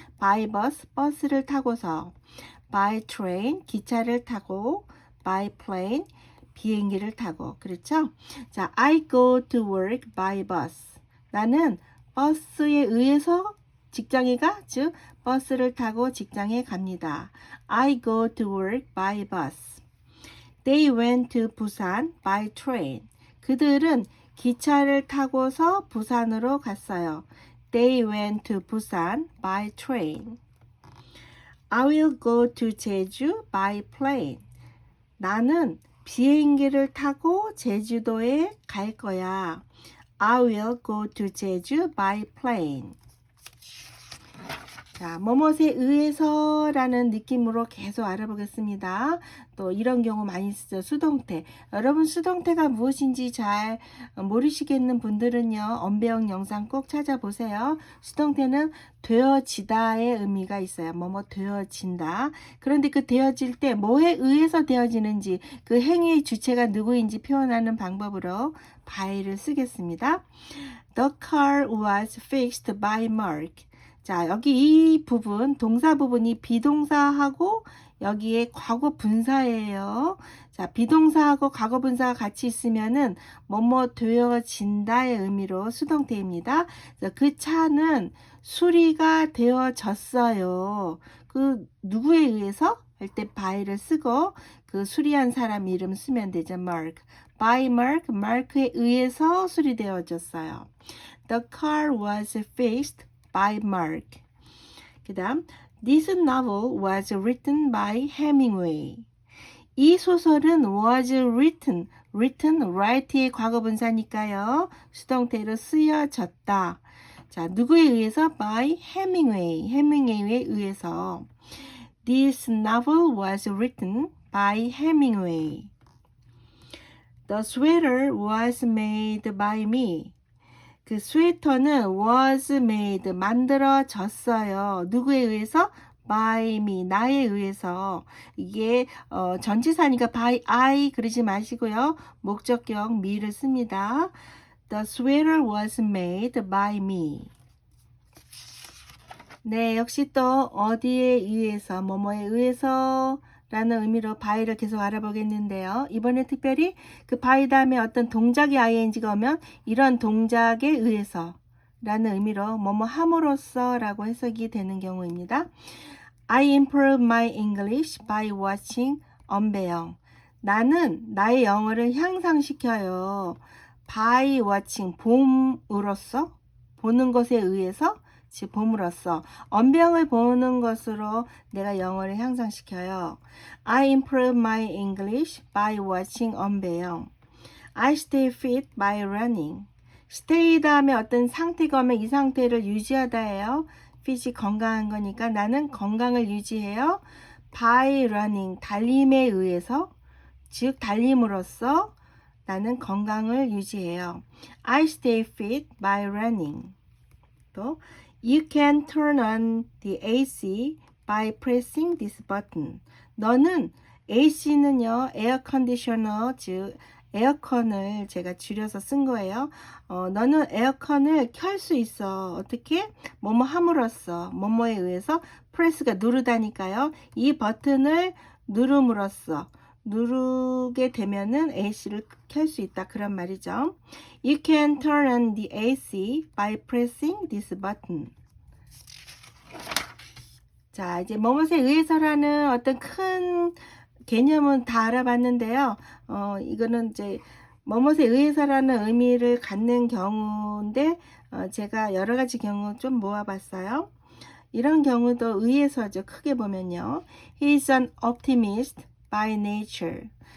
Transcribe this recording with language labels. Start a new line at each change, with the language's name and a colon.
English: by bus,
Korean: 버스를 타고서.
English: by train,
Korean: 기차를 타고.
English: by plane,
Korean: 비행기를 타고. 그렇죠? 자,
English: I go to work by bus.
Korean: 나는 버스에 의해서 직장에 가, 즉 버스를 타고 직장에 갑니다.
English: I go to work by bus. They went to Busan by train.
Korean: 그들은 기차를 타고서 부산으로 갔어요.
English: They went to Busan by train. I will go to 제주 by plane.
Korean: 나는 비행기를 타고 제주도에 갈 거야.
English: I will go to 제주 by plane.
Korean: 자, 뭐뭇에 의해서라는 느낌으로 계속 알아보겠습니다. 또 이런 경우 많이 쓰죠. 수동태. 여러분 수동태가 무엇인지 잘 모르시겠는 분들은요. 언배영 영상 꼭 찾아보세요. 수동태는 되어지다의 의미가 있어요. 뭐뭐 되어진다. 그런데 그 되어질 때 뭐에 의해서 되어지는지 그 행위의 주체가 누구인지 표현하는 방법으로 by를 쓰겠습니다.
English: The car was fixed by Mark.
Korean: 자, 여기 이 부분, 동사 부분이 비동사하고 여기에 과거 분사예요. 자, 비동사하고 과거 분사가 같이 있으면은 뭐뭐 되어진다의 의미로 수동태입니다. 그 차는 수리가 되어졌어요. 그 누구에 의해서? 할 때 by를 쓰고 그 수리한 사람 이름 쓰면 되죠. Mark.
English: By Mark,
Korean: Mark에 의해서 수리되어졌어요.
English: The car was fixed by Mark.
Korean: 그 다음
English: This novel was written by Hemingway.
Korean: 이 소설은 was written, write의 과거분사니까요. 수동태로 쓰여졌다. 자, 누구에 의해서?
English: by Hemingway
Korean: 에 의해서.
English: This novel was written by Hemingway. The sweater was made by me.
Korean: 그 스웨터는 was made, 만들어졌어요. 누구에 의해서?
English: by me,
Korean: 나에 의해서. 이게 전치사니까 by I 그러지 마시고요. 목적격 me를 씁니다.
English: The sweater was made by me.
Korean: 네, 역시 또 어디에 의해서, 뭐뭐에 의해서 라는 의미로 by를 계속 알아보겠는데요. 이번에 특별히 그 by 다음에 어떤 동작이 ing가 오면 이런 동작에 의해서 라는 의미로 뭐뭐 함으로써 라고 해석이 되는 경우입니다.
English: I improve my English by watching 언배영.
Korean: 나는 나의 영어를 향상시켜요.
English: by watching,
Korean: 봄으로써, 보는 것에 의해서, 즉 봄으로써 언병을 보는 것으로 내가 영어를 향상시켜요.
English: I improve my English by watching 언배영. I stay fit by running.
Korean: stay 다음에 어떤 상태가 오면 이 상태를 유지하다예요. fit이 건강한 거니까 나는 건강을 유지해요.
English: by running,
Korean: 달림에 의해서, 즉 달림으로써 나는 건강을 유지해요.
English: I stay fit by running.
Korean: 또
English: You can turn on the AC by pressing this button.
Korean: 너는 AC는요, 에어 컨디셔너, 즉 에어컨을 제가 줄여서 쓴 거예요. 너는 에어컨을 켤 수 있어. 어떻게? 뭐뭐 함으로써, 뭐뭐에 의해서 프레스가 누르다니까요. 이 버튼을 누름으로써, 누르게 되면은 AC를 켤 수 있다. 그런 말이죠.
English: You can turn on the AC by pressing this button.
Korean: 자, 이제 뭐뭇에 의해서라는 어떤 큰 개념은 다 알아봤는데요. 이거는 이제 뭐뭇에 의해서라는 의미를 갖는 경우인데, 제가 여러 가지 경우 좀 모아봤어요. 이런 경우도 의해서죠. 크게 보면요.
English: He is an optimist by nature.